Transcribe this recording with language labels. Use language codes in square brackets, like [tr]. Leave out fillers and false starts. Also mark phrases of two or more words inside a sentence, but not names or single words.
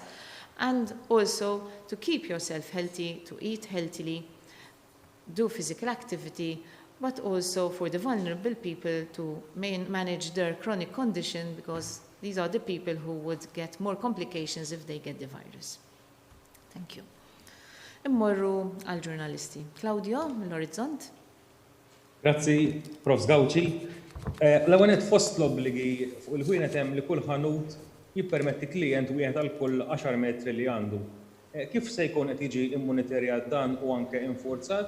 [en] And also to keep yourself healthy, to eat healthily, do physical activity, but also for the vulnerable people to manage their chronic condition, because these are the people who would get more complications if they get the virus. Thank you. [mt] Immorru għal-ġurnalisti. Claudio, mill-Orizzont. Grazzi, Prof. Gawċi. L-għanet fost l-obbligi fuq il-ħwienet hemm li kull ħanut jippermetti klient wieħed għal kull 10 metri li għandu. Kif se jkun qed jiġi immonitorjat dan u anke infurzat?